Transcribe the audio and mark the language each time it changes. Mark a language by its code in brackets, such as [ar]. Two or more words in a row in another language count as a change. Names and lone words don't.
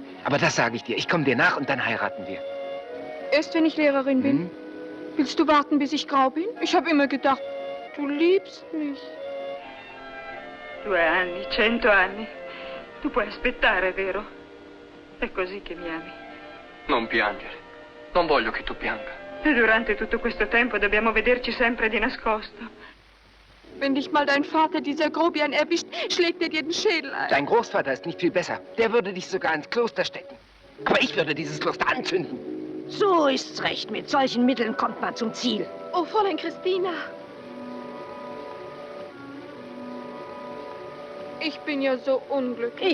[de] Aber das sage ich dir. Ich komme dir nach und dann heiraten wir. Erst wenn ich Lehrerin bin? Willst du warten, bis ich grau bin? Ich habe immer gedacht, du liebst mich. [it] 2 anni, 100 anni. Tu puoi aspettare, vero? È così che mi ami. Non piangere. Non voglio che tu pianga. E durante tutto questo tempo dobbiamo vederci sempre di nascosto. [de] Wenn dich mal dein Vater, dieser Grobian, erwischt, schlägt er dir den Schädel ein. Dein Großvater ist nicht viel besser. Der würde dich sogar ins Kloster stecken. Aber ich würde dieses Kloster anzünden. So ist's recht. Mit solchen Mitteln kommt man zum Ziel. Oh, Fräulein Christina. Ich bin ja so unglücklich.